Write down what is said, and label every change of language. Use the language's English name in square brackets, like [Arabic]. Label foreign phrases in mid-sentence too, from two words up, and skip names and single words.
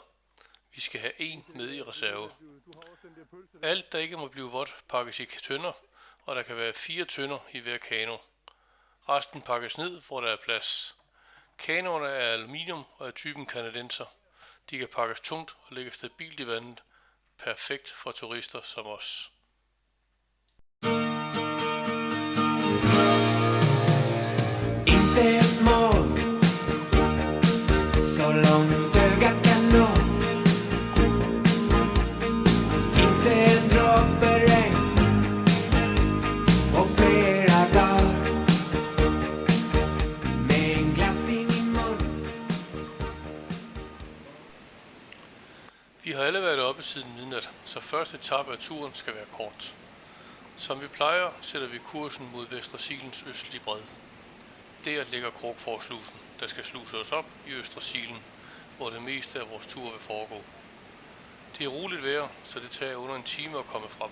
[Danish] Vi skal have 1 med i reserve. Alt, der ikke må blive vådt, pakkes i tønder, og der kan være 4 tønder i hver kano. Resten pakkes ned, hvor der er plads. Kanoerne er aluminium og er typen kanadenser. De kan pakkes tungt og ligger stabilt i vandet. Perfekt for turister som os. [Swedish] Inte ett mål så långt ögat kan nå. Inte en droppe regn och flera dagar med en glass i min mun. [Danish] Vi har alle været oppe siden midnat, så første etape af turen skal være kort. Som vi plejer, sætter vi kursen mod Vestre Silens østlige bred. Der ligger Krokforslusen, der skal sluse os op i Østre Silen, hvor det meste af vores tur vil foregå. Det er roligt vejr, så det tager under en time at komme frem.